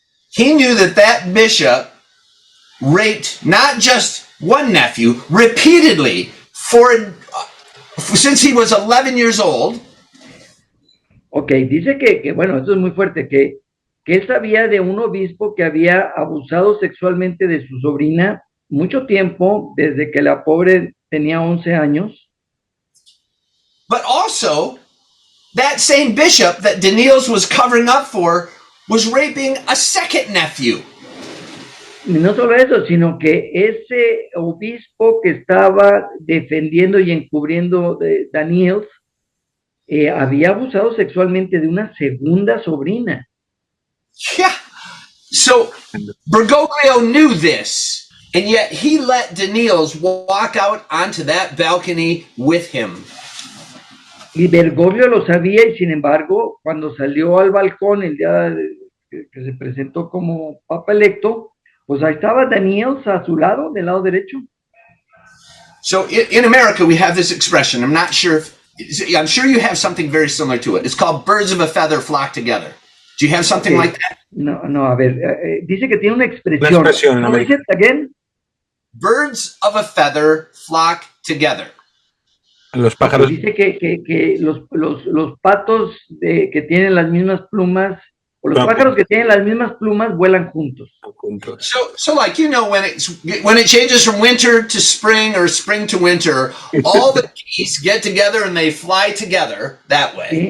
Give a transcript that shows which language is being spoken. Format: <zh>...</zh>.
<en>He knew that bishop raped not just one nephew repeatedly since he was 11 years old.</en> <es>Ok, dice que bueno, esto es muy fuerte, que él sabía de un obispo que había abusado sexualmente de su sobrina mucho tiempo, desde que la pobre tenía 11 años.</es> <en>But also, that same bishop that Daniels was covering up for was raping a second nephew.</en> <es>no solo eso, sino que ese obispo que estaba defendiendo y encubriendo de Daniels había abusado sexualmente de una segunda sobrina.</es> <en>Yeah. So Bergoglio knew this, and yet he let Daniels walk out onto that balcony with him.</en> <es>Y Bergoglio lo sabía y sin embargo, cuando salió al balcón el día que se presentó como papa electo, pues ahí estaba Daniels a su lado, del lado derecho.</es> <en>So in America, we have this expression. I'm not sure if, I'm sure you have something very similar to it. It's called birds of a feather flock together. Do you have something like that?</en> <es>No, a ver, dice que tiene una expresión. Una expresión, ¿Cómo dice again?</es> <en>Birds of a feather flock together.</en> <es>Los pájaros. Dice que los patos que tienen las mismas plumas, o los pájaros que tienen las mismas plumas vuelan juntos.</es> <en>So like, you know, when it changes from winter to spring or spring to winter, all the geese get together and they fly together that way.</en>